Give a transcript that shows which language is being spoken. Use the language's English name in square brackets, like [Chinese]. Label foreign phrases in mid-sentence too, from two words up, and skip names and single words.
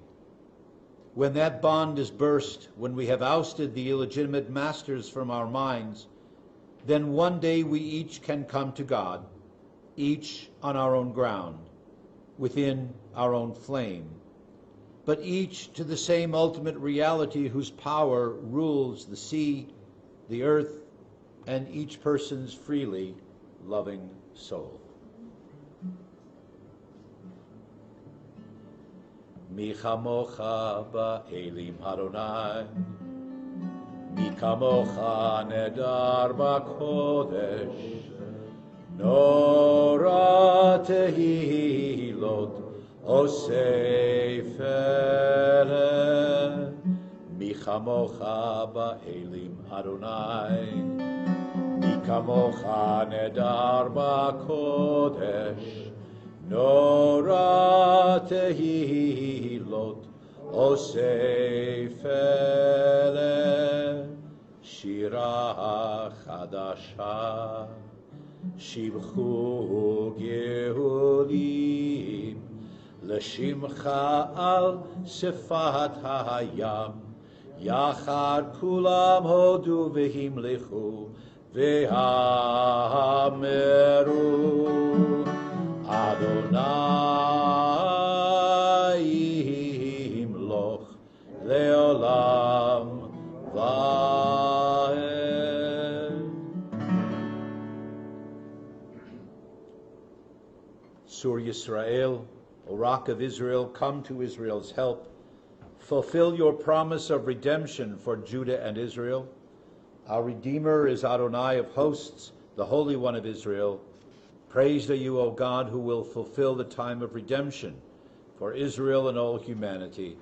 [English] When that bond is burst, when we have ousted the illegitimate masters from our minds, then one day we each can come to God, each on our own ground, within our own flame, but each to the same ultimate reality whose power rules the sea, the earth, and each person's freely loving soul. [Hebrew] מי כמוכה באלים אדני מי כמוכה נאדר בקודש נורא תהילות עושה פלא. מי כמוכה באלים אדני מי כמוכה נאדר בקודש נורא תהילות עושה פלא. שירה חדשה שבחו גאולים לשמך על שפת הים. יחד כולם הודו והמליכו ואמרו אדני ימלוך לעולם ועד. צור ישראל, [English] O Rock of Israel, come to Israel's help. Fulfill your promise of redemption for Judah and Israel. Our Redeemer is Adonai of hosts, the Holy One of Israel. Praised are you, O God, who will fulfill the time of redemption for Israel and all humanity.